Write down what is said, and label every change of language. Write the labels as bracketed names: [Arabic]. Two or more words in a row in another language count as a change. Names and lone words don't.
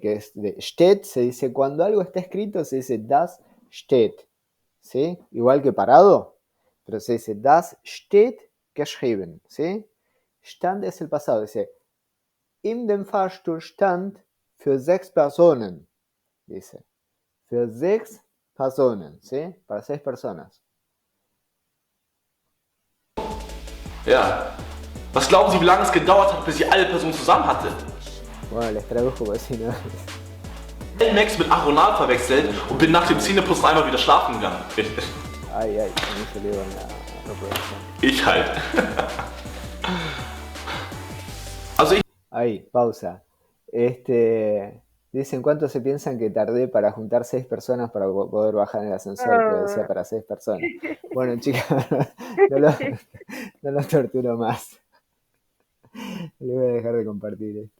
[Spanish] Que es de steht, se dice, cuando algo está escrito, se dice [German] das steht, [Spanish] ¿sí? Igual que parado, pero se dice [German] das steht geschrieben, [Spanish] ¿sí? Stand es el pasado, dice, [German] in den Fahrstuhl stand für 6 Personen, dice, für 6 Personen, [Spanish] ¿sí? Para 6 personas. [German] Ja. Was glauben Sie, wie lange es gedauert hat, bis ich alle Personen zusammen hatte? [Spanish] Bueno, les tradujo por si no. [German] Max mit Aronal verwechselt und bin nach dem Zähneputzen einmal wieder schlafen gegangen. [Spanish] Ay, no salió la reproducción. [German] Ich halt. Also ich [Spanish] Ahí, pausa. Dicen cuánto se piensan que tardé para juntar 6 personas para poder bajar en el ascensor, pero decía para 6 personas. Bueno, chicas, no los torturo más. Le voy a dejar de compartir esto.